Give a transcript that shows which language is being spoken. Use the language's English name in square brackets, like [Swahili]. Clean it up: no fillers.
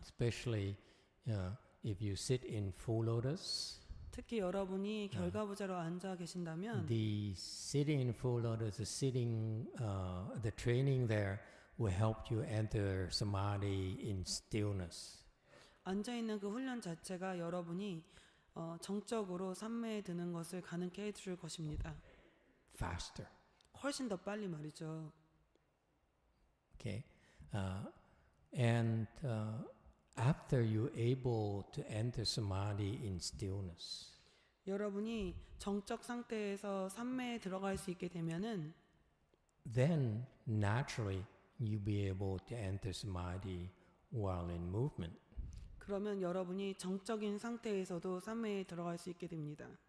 [English] Especially if you sit in full lotus. [Korean] 특히 여러분이 결과부자로 앉아 계신다면 [English] The sitting in full lotus, the training there will help you enter samadhi in stillness. [Korean] 앉아 있는 그 훈련 자체가 여러분이 정적으로 산매에 드는 것을 가능케 해줄 것입니다. [English] Faster. [Korean] 훨씬 더 빨리 말이죠. [English] Okay, and after you're able to enter samadhi in stillness, [Korean] 여러분이 정적 상태에서 산매에 들어갈 수 있게 되면은 [English] then naturally you'll be able to enter samadhi while in movement. [Korean] 그러면 여러분이 정적인 상태에서도 산매에 들어갈 수 있게 됩니다.